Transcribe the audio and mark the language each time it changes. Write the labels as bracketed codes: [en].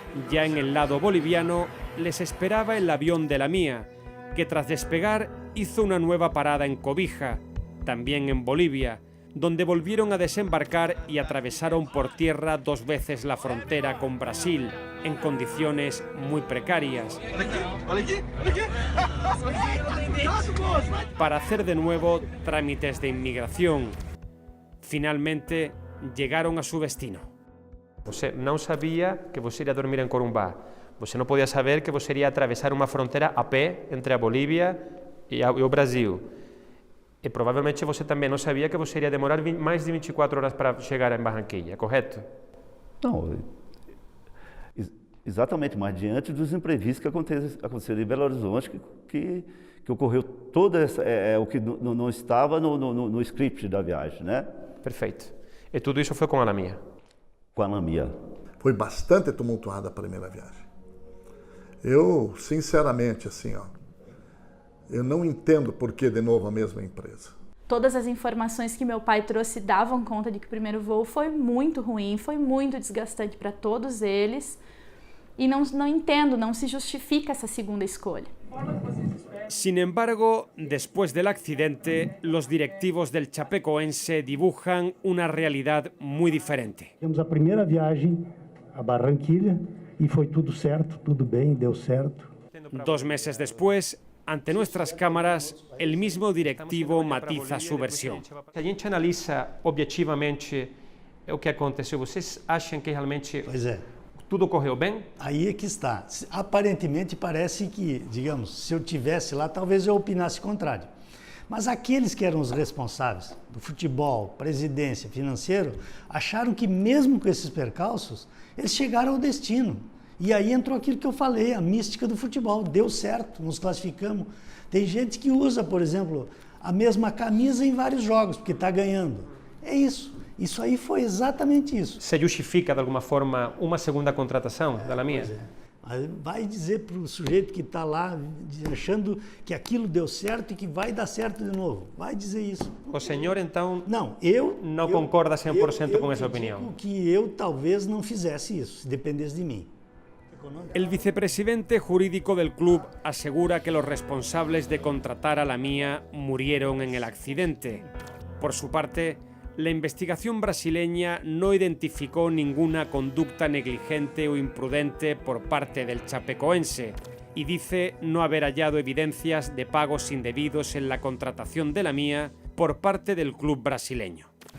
[es] Ya en el lado boliviano les esperaba el avión de La Mía, que tras despegar hizo una nueva parada en Cobija, también en Bolivia, donde volvieron a desembarcar y atravesaron por tierra 2 veces la frontera con Brasil, en condiciones muy precarias, para hacer de nuevo trámites de inmigración. Finalmente llegaron a su destino. [pt] Você não sabia que você iria dormir em Corumbá. Você não podia saber que você iria atravessar uma fronteira a pé entre a Bolívia e o Brasil. E provavelmente você também não sabia que você iria demorar mais de 24 horas para chegar em Barranquilla, correto? No, Exatamente, mas diante dos imprevistos que aconteceram em Belo Horizonte, que ocorreu todo o que não estava no script da viagem, né? Perfeito. E tudo isso foi com a Lamia? Com a Lamia. Foi bastante tumultuada a primeira viagem. Eu, sinceramente, assim, ó, eu não entendo por que de novo a mesma empresa. Todas as informações que meu pai trouxe davam conta de que o primeiro voo foi muito ruim, foi muito desgastante para todos eles. [es] Y no entiendo, no se justifica esa segunda escolha. Sin embargo, después del accidente, los directivos del Chapecoense dibujan una realidad muy diferente. [pt] Temos a primeira viagem a Barranquilla e foi tudo certo, tudo bem, deu certo. [es] 2 meses después, ante nuestras cámaras, el mismo directivo matiza su versión. [pt] Se a gente analisa objetivamente o que aconteceu, vocês acham que realmente tudo correu bem? Aí é que está. Aparentemente parece que, digamos, se eu tivesse lá, talvez eu opinasse o contrário. Mas aqueles que eram os responsáveis do futebol, presidência, financeiro, acharam que mesmo com esses percalços, eles chegaram ao destino. E aí entrou aquilo que eu falei, a mística do futebol. Deu certo, nos classificamos. Tem gente que usa, por exemplo, a mesma camisa em vários jogos, porque está ganhando. É isso. Isso aí foi exatamente isso. Se justifica, de alguma forma, uma segunda contratação da Lamia? Vai dizer para o sujeito que está lá achando que aquilo deu certo e que vai dar certo de novo. Vai dizer isso. O senhor, então, não concorda 100% com essa opinião? Eu que eu talvez não fizesse isso, se dependesse de mim. [es] El vicepresidente jurídico del club asegura que los responsables de contratar a Lamia murieron en el accidente. Por su parte, la investigación brasileña no identificó ninguna conducta negligente o imprudente por parte del chapecoense y dice no haber hallado evidencias de pagos indebidos en la contratación de Lamia por parte del club brasileño.